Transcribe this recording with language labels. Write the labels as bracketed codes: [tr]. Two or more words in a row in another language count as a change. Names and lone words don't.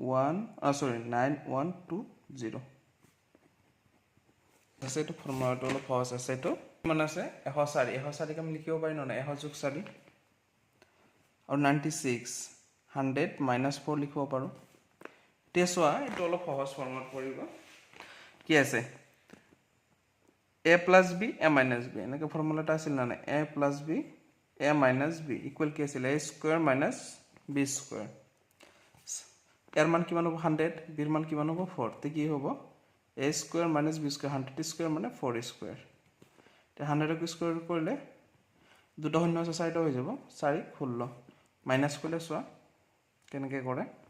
[as] 9120 আছে তো ফৰ্মুলাটো অলপ সহজ আছে তো কিমান আছে 104 104 আমি লিখিব পাৰি না 100 যোগ 4 আৰু 96 100 মাইনাছ 4 লিখিব পাৰো তে চোৱা এটো অলপ সহজ ফৰ্মুলাত পৰিব কি আছে [en] a plus b a minus b [as] এনেকে ফৰ্মুলাটা আছিল না [en] a plus b a minus b [as] ইকুৱেল কি আছিল [en] a square minus b square [as] এর মান কিমান হ'ব 100 b এর মান কিমান হ'ব 4 তে কি হ'ব [en] a square minus b square [as] 100 স্কয়ার মানে 4 স্কয়ার তে 100 ক স্কয়ার কৰিলে দুটা শূন্য আছে চাৰিটা হৈ যাব 4 16 মাইনাস কৰিলে চোৱা কেনেকে কৰে